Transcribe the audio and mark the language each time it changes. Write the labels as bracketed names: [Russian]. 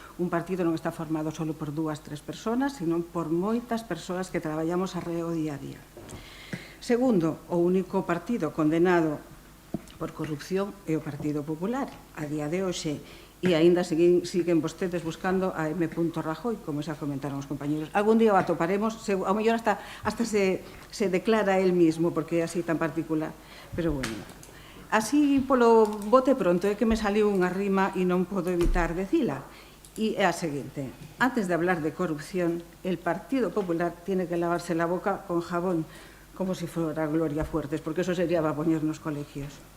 [Galician] Un partido non está formado só por 2, 3 persoas, sino por moitas persoas que traballamos arreo día a día. Segundo, o único partido condenado por corrupción é o Partido Popular. A día de hoxe, e aínda siguen vostedes buscando a M. Rajoy, como xa comentaron os compañeros. Algún día o atoparemos, ao mellor hasta se declara [Spanish] él mismo, [Galician] porque é así tan particular. Pero bueno, así polo bote pronto é que me saliu unha rima e non podo evitar decila. [Spanish] E é a seguinte: antes de hablar de corrupción, el Partido Popular tiene que lavarse la boca con jabón, como si fuera Gloria Fuertes, porque eso sería para [Galician] poñer nos colegios.